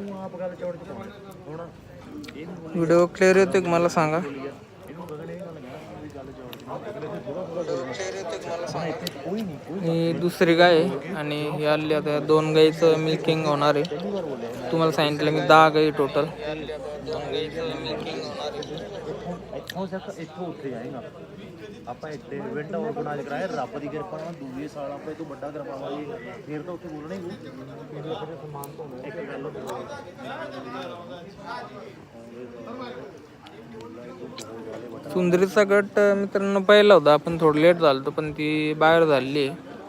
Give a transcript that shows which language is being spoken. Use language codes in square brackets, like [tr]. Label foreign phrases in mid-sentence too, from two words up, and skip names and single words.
[mr] व्हिडिओ क्लिअर येतो का मला सांगा. ही दुसरी गाय आहे आणि ही आली आता 2 गाईचं मिल्किंग होणार आहे. तुम्हाला सांगितलं मी 10 गाई टोटल. 2 गाईचं मिल्किंग होणार आहे. [pa] ਆਪਾਂ ਇੱਥੇ [en] event organize [pa] ਕਰਾਇਆ ਰੱਬ ਦੀ ਕਿਰਪਾ ਨਾਲ ਦੂਜੇ ਸਾਲ ਆਪਾਂ ਇਹ ਤੋਂ ਵੱਡਾ ਕਰਵਾਵਾਂਗੇ, ਫਿਰ ਤਾਂ ਉੱਥੇ ਬੋਲਣਾ ਹੀ ਨਹੀਂ ਸਮਾਨ ਤੋਂ ਇੱਕ ਗੱਲ [mr] सुंदरीचा गट मित्रांनो पहिला होता, आपण थोडं लेट झालो पण ती बाहेर झाली आहे.